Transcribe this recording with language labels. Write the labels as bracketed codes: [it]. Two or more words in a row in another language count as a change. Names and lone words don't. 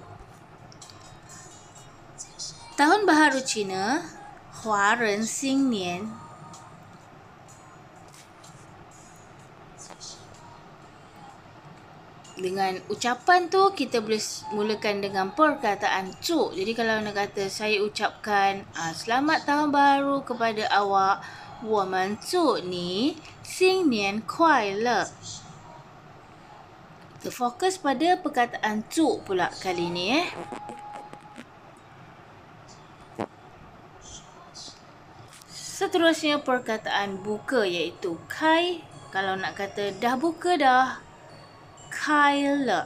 [ms] Tahun baharu Cina, [zh] 华人新年. [ms] Dengan ucapan tu kita boleh mulakan dengan perkataan cu. Jadi kalau nak kata saya ucapkan selamat tahun baru kepada awak, [zh] 我们祝你新年快乐. [ms] Kita fokus pada perkataan cu pula kali ni Seterusnya perkataan buka iaitu kai. Kalau nak kata dah buka dah, [zh] 开了.